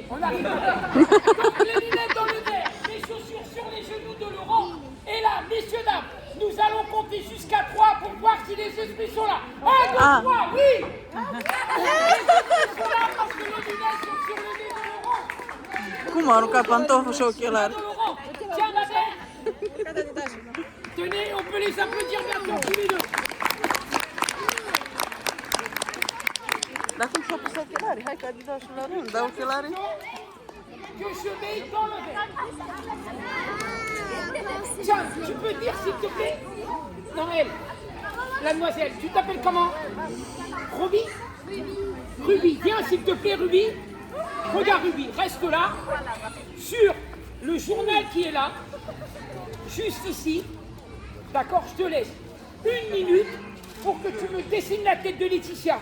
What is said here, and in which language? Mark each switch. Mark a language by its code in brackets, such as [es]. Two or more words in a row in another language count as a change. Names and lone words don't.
[fr] On arrive à là. Donc, les lunettes dans le verre, les chaussures sur les genoux de Laurent. Et là, messieurs, dames, nous allons compter jusqu'à 3 pour voir si les esprits sont là. 1, 2, 3, oui. Les esprits sont là parce que les lunettes sont sur le nez de Laurent. [ro] Cum a aruncat pantoful și ochelari? [fr] Tiens, Madère. Tenez, on peut les applaudir bientôt tous les deux. [ro] Dar cum și-au pus ochelarii? Hai că a dat și la rând, dar ochelarii? [fr] Que je mets dans le verre. Tiens, tu peux dire s'il te plaît? Non, elle, la demoiselle, tu t'appelles comment? Ruby? Ruby, viens s'il te plaît, Ruby. regarde Ruby, reste là, sur le journal qui est là, juste ici, d'accord, je te laisse 1 minute pour que tu me dessines la tête de Laetitia.